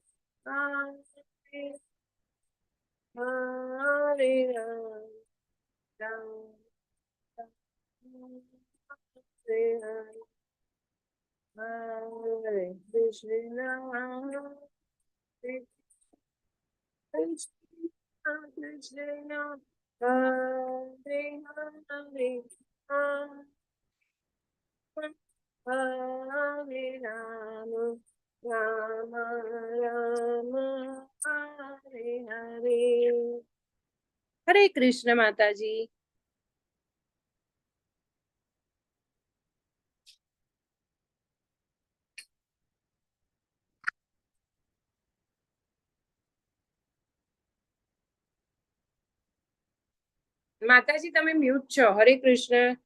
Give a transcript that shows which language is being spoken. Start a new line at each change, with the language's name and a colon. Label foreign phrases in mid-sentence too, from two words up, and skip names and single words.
Sanskrit: Hare Ram Ram Hare Hare Krishna Hare Krishna Krishna Hare Hare Hare Ram Ram Ram Hare Hare
Gujarati: હરે કૃષ્ણ માતાજી. માતાજી તમે મ્યુટ છો. હરે કૃષ્ણ.